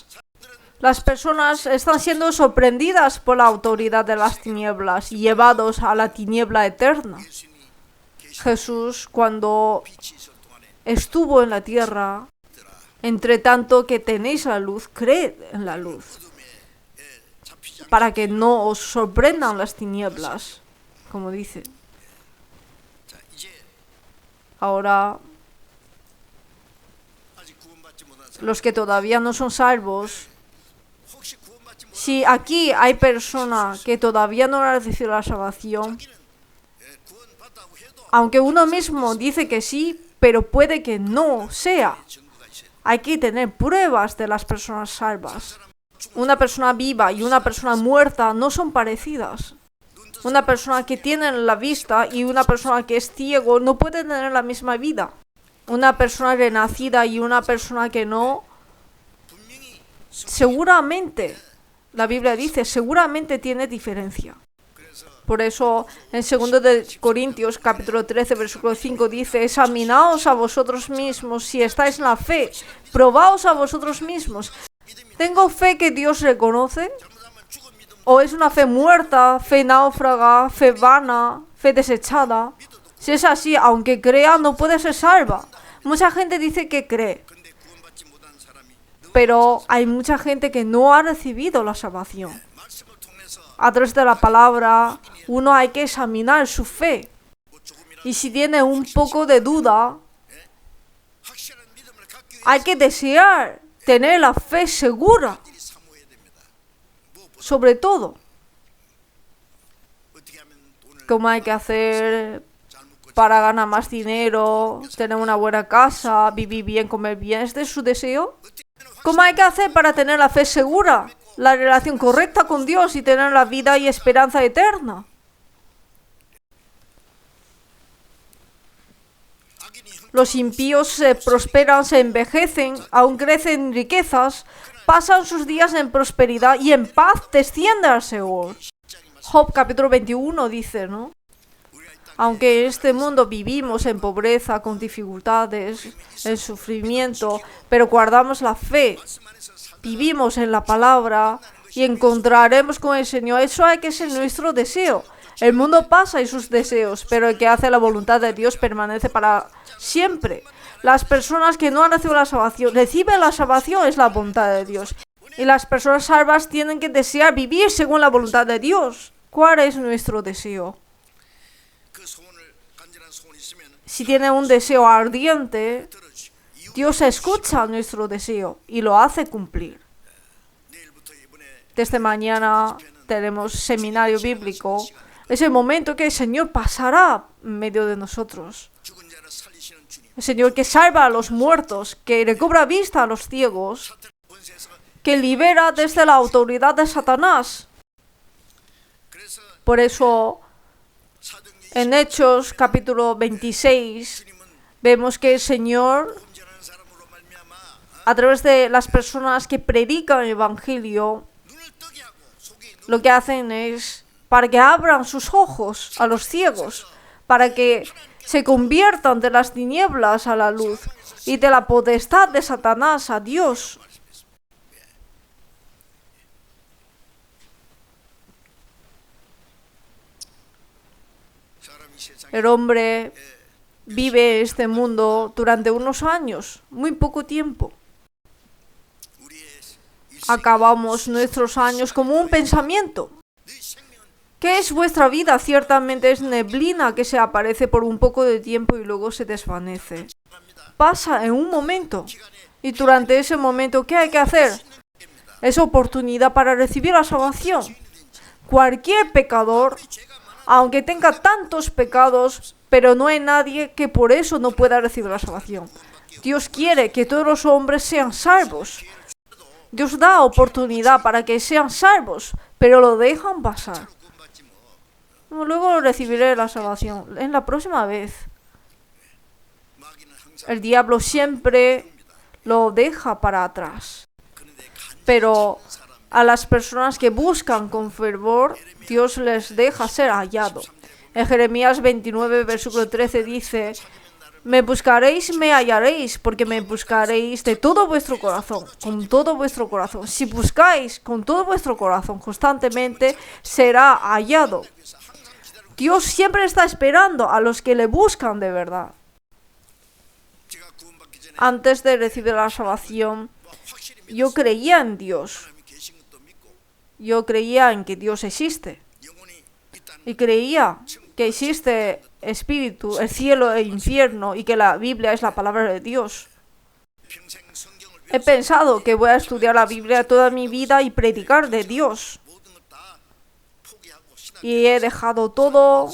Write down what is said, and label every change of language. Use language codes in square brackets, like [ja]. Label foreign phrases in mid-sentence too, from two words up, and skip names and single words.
[es] Las personas están siendo sorprendidas por la autoridad de las tinieblas y llevados a la tiniebla eterna. Jesús, cuando estuvo en la tierra, entre tanto que tenéis la luz, creed en la luz. para que no os sorprendan las tinieblas, como dice. [ko] 자, 이제 [es] Ahora, [ko] 아직 구원받지 못한 사람, [es] los que todavía no son salvos, [ko] 혹시 구원받지 못한 [es] si aquí hay personas que todavía no han recibido la salvación, [ko] 자기는 구원받다고 해도 [es] aunque uno mismo dice que sí, pero puede que no sea, [ko] 증거가 있어야 돼. [es] hay que tener pruebas de las personas salvas. Una persona viva y una persona muerta no son parecidas. Una persona que tiene la vista y una persona que es ciego no pueden tener la misma vida. Una persona renacida y una persona que no, [ko] 분명히 [es] seguramente, la Biblia dice, seguramente tiene diferencia. [ko] 그래서 [es] Por eso, en 2 de Corintios, capítulo 13, versículo 5, dice, examinaos a vosotros mismos si estáis en la fe, probaos a vosotros mismos. ¿Tengo fe que Dios reconoce? [ko] 잘못하면 죽은 믿음 [es] ¿O es una fe muerta, fe náufraga, fe vana, fe desechada? Si es así, aunque crea, no puede ser salva. Mucha gente dice que cree, [ko] 근데 구원받지 못한 사람이 [es] pero hay mucha gente que no ha recibido la salvación. [ko] 말씀을 통해서 [es] A través de la palabra, uno hay que examinar su fe. [ko] 뭐 조금이라도 [es] Y si tiene un poco de duda, [ko] 확실한 믿음을 갖기 위해 [es] hay que desear tener la fe segura, [ko] 일이 사모해야 됩니다. 무엇보다 [es] sobre todo. [ko] 어떻게 하면 돈을 [es] ¿Cómo hay que hacer [ko] 잘 먹고 [es] para ganar más dinero, tener una buena casa, vivir bien, comer bien? ¿Este es su deseo? ¿Cómo hay que hacer para tener la fe segura, la relación correcta con Dios y tener la vida y esperanza eterna? [ko] 악인이 형 [es] Los impíos se prosperan, se envejecen, aún crecen en riquezas, pasan sus días en prosperidad y en paz descienden al Seol. Job capítulo 21 dice, ¿no? [ko] 우리가 이 땅에 [es] Aunque en este mundo vivimos en pobreza, con dificultades, en sufrimiento, pero guardamos la fe, [ko] 말씀 안에서 살 [es] vivimos en la palabra y encontraremos con el Señor. Eso hay que ser nuestro deseo. El mundo pasa y sus deseos, pero el que hace la voluntad de Dios permanece para siempre. Las personas que no han recibido la salvación, reciben la salvación, es la voluntad de Dios. Y las personas salvas tienen que desear vivir según la voluntad de Dios. ¿Cuál es nuestro deseo? [ko] 그 소원을 간절한 소원이 있으면 [es] Si tiene un deseo ardiente, [ko] 들어주시고 이후 [es] Dios escucha nuestro deseo y lo hace cumplir. [ko] 내일부터 이번에 [es] Desde mañana tenemos seminario bíblico. Es el momento que el Señor pasará en medio de nosotros. [ko] 죽은 자를 살리시는 주님 [es] El Señor que salva a los muertos, que recobra vista a los ciegos, [ko] 사탄 권세에서 [es] que libera desde la autoridad de Satanás. [ko] 그래서 [es] Por eso, [ko] 사도행전 [es] en Hechos capítulo 26, [ko] 주님은 [es] vemos que el Señor, [ko] 온전한 사람으로 말미암아 [es] a través de las personas que predican el Evangelio, [ko] 눈을 뜨게 하고 속에 눈 [es] lo que hacen es para que abran sus ojos a los ciegos, para que se conviertan de las tinieblas a la luz y de la potestad de Satanás a Dios. [ko] 사람이 세상에 [es] El hombre vive este mundo durante unos años, muy poco tiempo. [ko] 우리의 일생 [es] Acabamos nuestros años como un pensamiento. [ko] 네 생명은 [es] ¿Qué es vuestra vida? Ciertamente es neblina que se aparece por un poco de tiempo y luego se desvanece. [ko] 갑니다. [es] Pasa en un momento. [ko] 기간에 [es] Y durante ese momento, ¿qué hay que hacer? Es oportunidad para recibir la salvación. Cualquier pecador, [ko] 죄가 많아 [es] aunque tenga tantos pecados, pero no hay nadie que por eso no pueda recibir la salvación. Dios quiere que todos los hombres sean salvos. Dios da oportunidad para que sean salvos, pero lo dejan pasar. [ko] 구원받지 뭐 [es] No, luego recibiré la salvación en la próxima vez. [ko] 마귀는 항상 [es] El diablo siempre lo deja para atrás. [ko] 그런데 간절한 [es] Pero [ko] 사람 [es] a las personas que buscan con fervor, Dios les deja ser hallado. En Jeremías 29, versículo 13 dice, me buscaréis, me hallaréis, porque me buscaréis de todo vuestro corazón, con todo vuestro corazón. Si buscáis con todo vuestro corazón constantemente, será hallado. Dios siempre está esperando a los que le buscan de verdad. [ko] 제가 구원받기 전에 [es] Antes de recibir la salvación, [ko] 확실히 [es] yo creía en Dios. [ko] 하나님이 계신 것도 믿고 [es] yo creía en que Dios existe. [ko] 영혼이 있다는 [es] Y creía que existe espíritu, el cielo e infierno, y que la Biblia es la palabra de Dios. [ko] 평생 성경을 [es] He pensado que voy a estudiar la Biblia toda mi vida y predicar de Dios. [ko] 모든 걸 다 포기하고 신앙 [es] Y he dejado todo,